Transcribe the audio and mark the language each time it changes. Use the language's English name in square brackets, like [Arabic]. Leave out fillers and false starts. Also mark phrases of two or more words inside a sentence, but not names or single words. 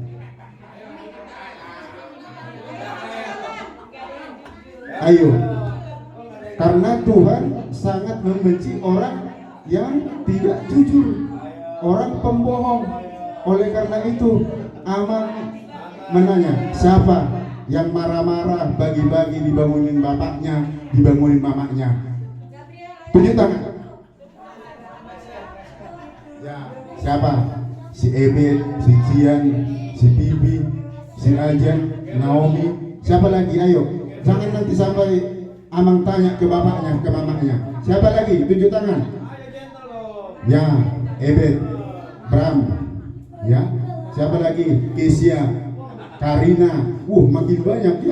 [Indonesian] Ayo, karena Tuhan sangat membenci orang yang tidak jujur, orang pembohong. Oleh karena itu, Amang menanya, siapa yang marah-marah bagi-bagi dibangunin bapaknya, dibangunin mamanya? Tunjuk tangan. Ya, siapa? Si Ebet, si Cian, si Bibi, si Ajan, Naomi. Siapa lagi? Ayo, jangan nanti sampai Amang tanya ke bapaknya, ke mamanya. Siapa lagi? Tunjuk tangan. Ya, Ebet, Bram. Ya, siapa lagi? Kesia, Karina. Makin banyak ya.